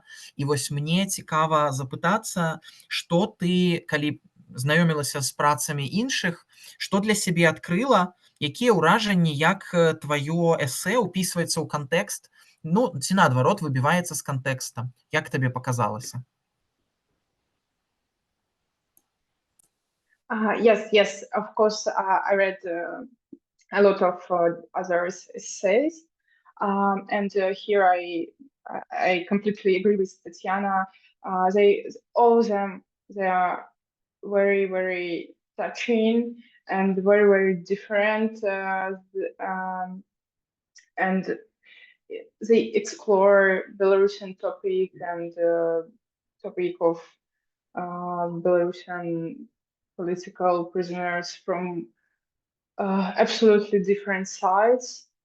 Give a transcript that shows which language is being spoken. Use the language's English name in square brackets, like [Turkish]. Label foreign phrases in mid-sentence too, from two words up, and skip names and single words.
[Belarusian] І вось мне цікава запытацца, што ты, калі знаёмілася з працамі іншых, што для сябе адкрыла, якія ўражанні, як тваё эсэ ўпісваецца ў кантэкст, ну, ці наадварот, выбіваецца з кантэкста. Як табе паказалася? [English] Yes, of course, I read a lot of other essays, and here I completely agree with Tatsiana. All of them, they are very, very touching and very, very different, and they explore Belarusian topic and topic of Belarusian political prisoners from absolutely different sides.